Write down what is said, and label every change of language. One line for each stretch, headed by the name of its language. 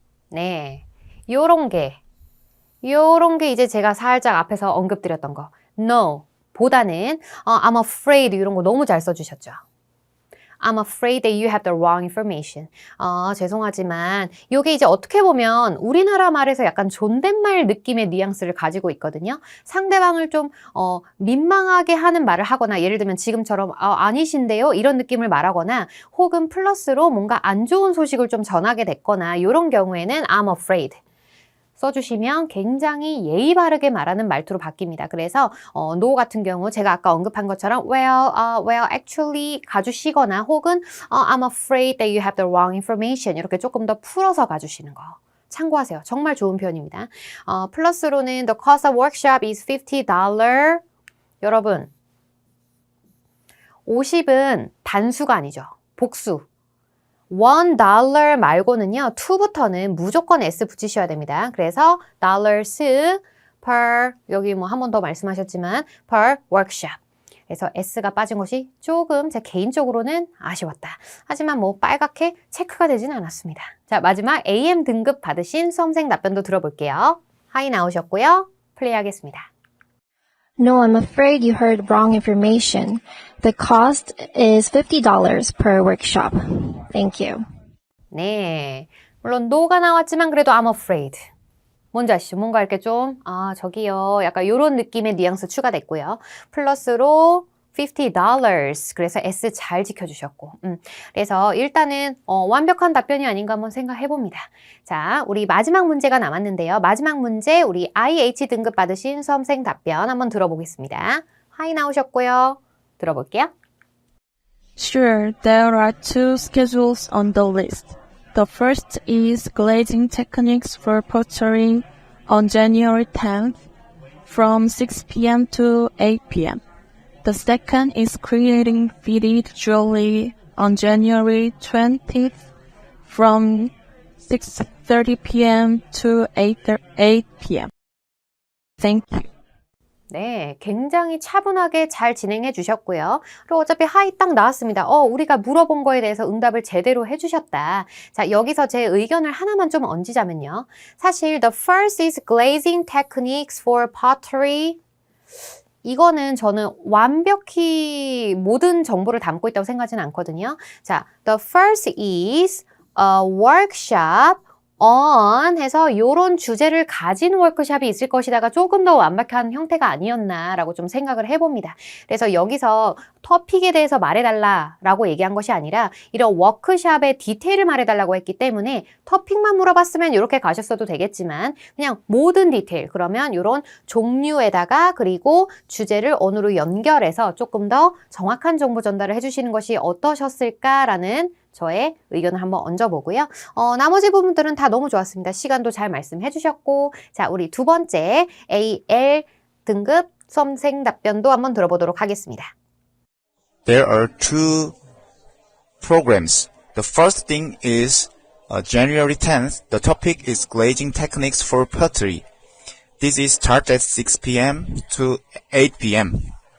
Korean: 네, 요런 게 이제 제가 살짝 앞에서 언급드렸던 거. No 보다는
English: I'm afraid
Korean: 이런 거 너무 잘 써주셨죠.
English: I'm afraid that you have the wrong information.
Korean: 죄송하지만 이게 이제 어떻게 보면 우리나라 말에서 약간 존댓말 느낌의 뉘앙스를 가지고 있거든요. 상대방을 좀 민망하게 하는 말을 하거나 예를 들면 지금처럼 아니신데요 이런 느낌을 말하거나 혹은 플러스로 뭔가 안 좋은 소식을 좀 전하게 됐거나 이런 경우에는
English: I'm afraid
Korean: 써주시면 굉장히 예의 바르게 말하는 말투로 바뀝니다. 그래서 no 같은 경우 제가 아까 언급한 것처럼
English: well actually
Korean: 가주시거나 혹은
English: I'm afraid that you have the wrong information
Korean: 이렇게 조금 더 풀어서 가주시는 거 참고하세요. 정말 좋은 표현입니다. 플러스로는
English: the cost of workshop is $50.
Korean: 여러분 50은 단수가 아니죠. 복수. $1 말고는요, to부터는 무조건 s 붙이셔야 됩니다. 그래서
English: dollars per,
Korean: 여기 뭐 한 번 더 말씀하셨지만
English: per workshop.
Korean: 그래서 s가 빠진 것이 조금 제 개인적으로는 아쉬웠다. 하지만 뭐 빨갛게 체크가 되진 않았습니다. 자, 마지막 AM 등급 받으신 수험생 답변도 들어볼게요. 하이 나오셨고요. 플레이하겠습니다.
English: No, I'm afraid you heard wrong information. The cost is $50 per workshop. Thank you.
Korean: 네, 물론 no가 나왔지만 그래도
English: I'm afraid.
Korean: 뭔지 아시죠? 뭔가 이렇게 좀 저기요 약간 이런 느낌의 뉘앙스 추가됐고요. 플러스로 $50. 그래서 S 잘 지켜주셨고 그래서 일단은 완벽한 답변이 아닌가 한번 생각해봅니다. 자, 우리 마지막 문제가 남았는데요. 마지막 문제 우리 IH 등급 받으신 수험생 답변 한번 들어보겠습니다. 하이 나오셨고요. 들어볼게요.
English: Sure, there are two schedules on the list. The first is glazing techniques for pottery on January 10th from 6 p.m. to 8 p.m. The second is creating beaded jewelry on January 20th from 6:30 p.m. to 8 p.m. Thank you.
Korean: 네, 굉장히 차분하게 잘 진행해 주셨고요. 그리고 어차피 하이 딱 나왔습니다. 우리가 물어본 거에 대해서 응답을 제대로 해 주셨다. 자, 여기서 제 의견을 하나만 좀 얹자면요. 사실
English: the first is glazing techniques for pottery.
Korean: 이거는 저는 완벽히 모든 정보를 담고 있다고 생각하지는 않거든요. 자,
English: the first is a workshop on
Korean: 해서 요런 주제를 가진 워크숍이 있을 것이다가 조금 더 완벽한 형태가 아니었나라고 좀 생각을 해봅니다. 그래서 여기서 토픽에 대해서 말해달라라고 얘기한 것이 아니라 이런 워크숍의 디테일을 말해달라고 했기 때문에 토픽만 물어봤으면 이렇게 가셨어도 되겠지만 그냥 모든 디테일 그러면 요런 종류에다가 그리고 주제를 언어로 연결해서 조금 더 정확한 정보 전달을 해주시는 것이 어떠셨을까라는 저의 의견을 한번 얹어보고요. 나머지 부분들은 다 너무 좋았습니다. 시간도 잘 말씀해 주셨고 자, 우리 두 번째 AL 등급 수험생 답변도 한번 들어보도록 하겠습니다.
English: There are two programs. The first thing is January 10th. The topic is glazing techniques for pottery. This is start at 6 p.m. to 8 p.m.